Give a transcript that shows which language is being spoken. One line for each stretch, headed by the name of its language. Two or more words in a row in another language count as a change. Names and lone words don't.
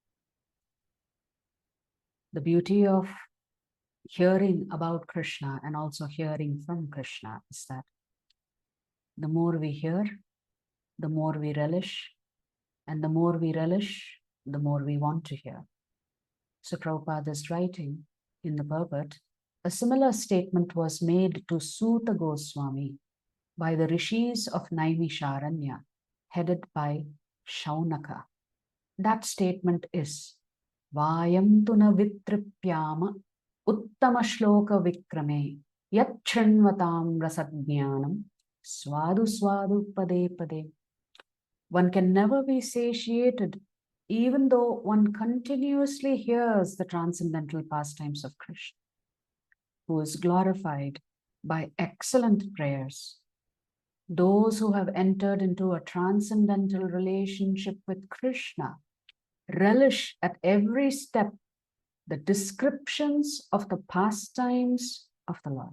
English: The beauty of hearing about Krishna and also hearing from Krishna is that the more we hear, the more we relish, and the more we relish, the more we want to hear. So Prabhupada is writing in the purport, a similar statement was made to Suta Goswami by the rishis of Naimisharanya, headed by Shaunaka. That statement is,
Sanskrit: वयं तु न वितृप्याम उत्तम श्लोक विक्रमे यत् शृण्वतां रसज्ञानां स्वादु स्वादु पदे पदे.
English: One can never be satiated even though one continuously hears the transcendental pastimes of Krishna, who is glorified by excellent prayers. Those who have entered into a transcendental relationship with Krishna relish at every step the descriptions of the pastimes of the Lord.